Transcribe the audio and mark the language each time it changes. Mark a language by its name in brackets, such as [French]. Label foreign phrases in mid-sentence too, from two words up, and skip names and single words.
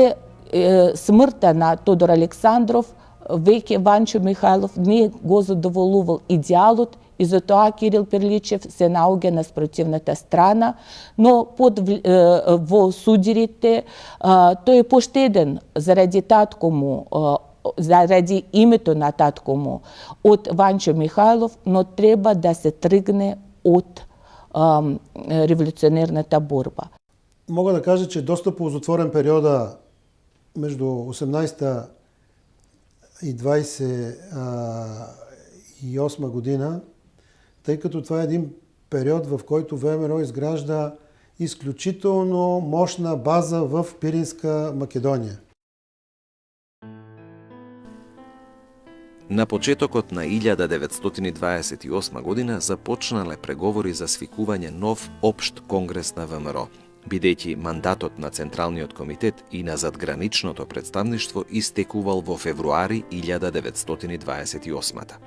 [Macedonian] После смртта на Тодор Александров, веќе Ванчо Михајлов не го задоволувал идеалот и затоа Кирил Перличев се наоѓа на спротивната страна, но во судирите тој е поштеден заради татко му, заради името на татко му од Ванчо Михајлов, но треба да се тргне од револуционерната борба. [Bulgarian] Мога да кажа, че доста ползотворен периода между 18-та и 28 година, тъй като това е един период, в който ВМРО изгражда изключително мощна база в Пиринска Македония. [Macedonian] На почетокот на 1928 година започнале преговори за свикување нов општ конгрес на ВМРО, бидејќи мандатот на Централниот комитет и на задграничното представништво истекувал во февруари 1928.